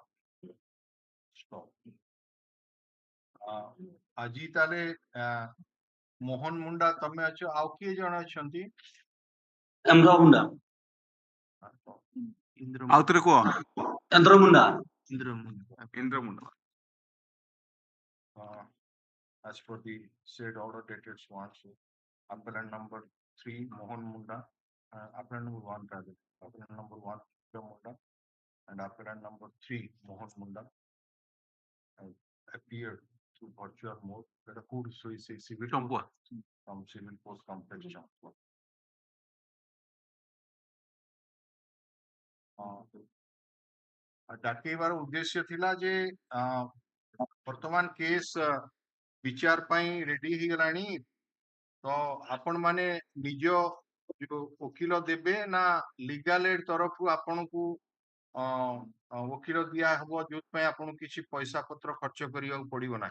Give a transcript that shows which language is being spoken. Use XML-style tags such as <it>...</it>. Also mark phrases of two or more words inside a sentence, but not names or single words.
<en>Stop.</en> <or>ଆଜି ତାହେଲେ ମୋହନ ମୁଣ୍ଡା ତମେ ଅଛ, ଆଉ କିଏ ଜଣେ ଅଛନ୍ତି? ଏମ୍ର ମୁଣ୍ଡା ଆଉଥରେ କୁହ। ଏନ୍ଦ୍ର ମୁଣ୍ଡା ଇନ୍ଦ୍ର ମୁଣ୍ଡା।</or> <en>As per the said order dated swan, so appellant number 3 Mohan Munda, appellant number 1 rather, appellant number 1 Indra Munda, and appellant number 3 Mohan Munda appeared through virtual mode. That a court so is a civil Champua. from civil court complex Champua.</en> <or>ଡାକେଇବାର ଉଦ୍ଦେଶ୍ୟ ଥିଲା ଯେ ବର୍ତ୍ତମାନ କେସ୍ ବିଚାର ପାଇଁ ରେଡି ହେଇଗଲାଣି, ତ ଆପଣ ମାନେ ନିଜ ଯୋଉ ଓକିଲ ଦେବେ ନା</or> <en>legal aid</en> <or>ତରଫରୁ ଆପଣଙ୍କୁ ଓକିଲ ଦିଆ ହବ, ଯୋଉଥିପାଇଁ ଆପଣଙ୍କୁ କିଛି ପଇସା ପତ୍ର ଖର୍ଚ୍ଚ କରିବାକୁ ପଡିବ ନାହିଁ?</or>